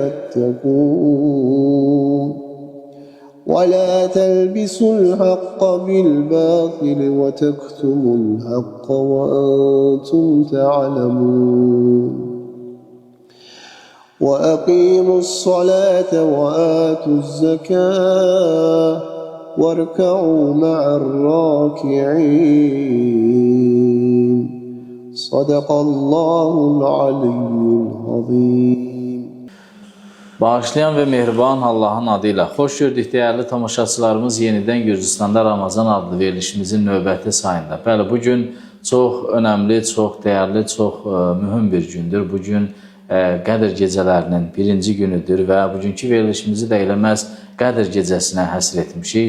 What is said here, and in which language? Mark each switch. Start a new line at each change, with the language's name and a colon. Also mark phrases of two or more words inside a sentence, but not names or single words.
Arabic: فاتقون ولا تلبسوا الحق بالباطل وتكتموا الحق وأنتم تعلمون وأقيموا الصلاة وآتوا الزكاة واركعوا مع الراكعين صدق الله العلي العظيم.
Azerbaijani: Bağışlayan və mehriban Allahın adıyla xoş gördük dəyərli tamaşaçılarımız. Yenidən Gürcüstanda Ramazan adlı verilişimizin növbəti sayında. Bəli, bugün çox önəmli, çox dəyərli, çox mühüm bir gündür. Bugün Qədr gecələrinin birinci günüdür və bugünkü verilişimizi də eləməz Qədr gecəsinə həsr etmişik.